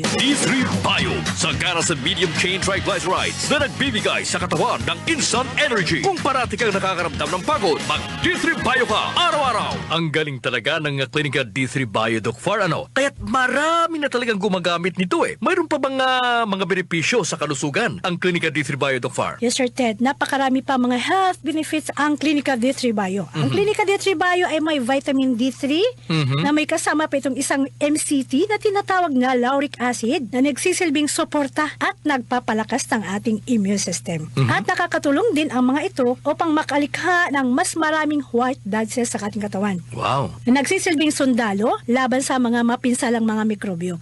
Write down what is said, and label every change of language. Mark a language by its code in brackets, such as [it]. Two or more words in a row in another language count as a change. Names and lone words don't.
[tl] D3 Bio, sagana sa [en] medium chain triglycerides [tl] na nagbibigay sa katawan ng [en] instant energy. [tl] Kung parati kang nakakaramdam ng pagod, mag D3 Bio ka araw-araw. Ang galing talaga ng Clinica D3 Bio, Doc Far, ano? Kaya't marami na talagang gumagamit nito eh. Mayroon pa bang mga benepisyo sa kalusugan ang Clinica D3 Bio, Doc Far? Yes, Sir Ted. Napakarami pa mga [en] health benefits [tl] ang Clinica D3 Bio. Ang Clinica D3 Bio ay may vitamin D3 na may kasama pa itong isang MCT na tinatawag na [en] lauric acid [tl] na nagsisilbing suporta at nagpapalakas ng ating [en] immune system. [tl] At nakakatulong din ang mga ito upang makalikha ng mas maraming [en] white blood cells [tl] sa ating katawan Wow! na nagsisilbing sundalo laban sa mga mapinsalang mga mikrobyo.